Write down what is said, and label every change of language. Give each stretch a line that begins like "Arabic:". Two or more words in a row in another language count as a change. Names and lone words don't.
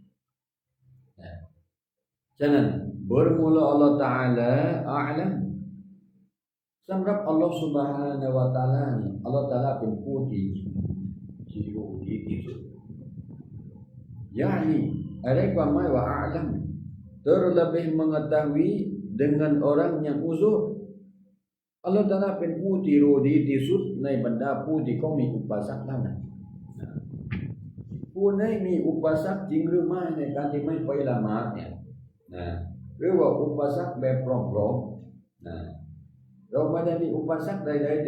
Thai: ฉะนั้น
Malay: bermula Allah Ta'ala a'lam
Thai: สำหรับอัลลอฮฺ Subhanahu wa Ta'ala นี่อัลลอฮฺ Ta'ala เป็นผู้ที่รู้ดีที่สุด
Malay: yakni ada
Thai: ความหมายว่า
Malay: a'lam terlebih mengetahui dengan orang yang uzur
Thai: อัลลอฮฺ Ta'ala เป็นผู้ที่รู้ดีที่สุดในบรรดาผู้ที่เขามีอุปสรรคเท่านั้น ผู้ใดมีอุปสรรคจริงหรือไม่ในการที่ไม่ไปละหมาดเนี่ยหรือว่าอุปสรรคแบบปลอมๆเราไม่ได้มีอุปสรรคใดๆ